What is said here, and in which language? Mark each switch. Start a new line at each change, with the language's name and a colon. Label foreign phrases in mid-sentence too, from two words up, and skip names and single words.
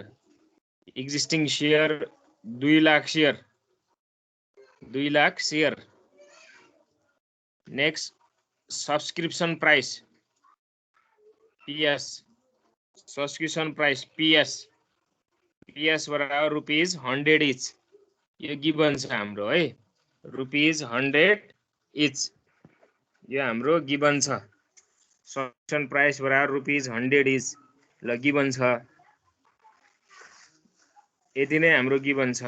English: Existing share 2 लाख share, 2 लाख share। Next subscription price PS, subscription price PS बराबर rupees 100 each।
Nepali: यो गिवन छ हाम्रो है,
English: rupees 100 each,
Nepali: यो हाम्रो गिवन छ।
English: subscription price बराबर rupees 100 each
Nepali: ल गिवन छ। यति नै हाम्रो गिवन छ।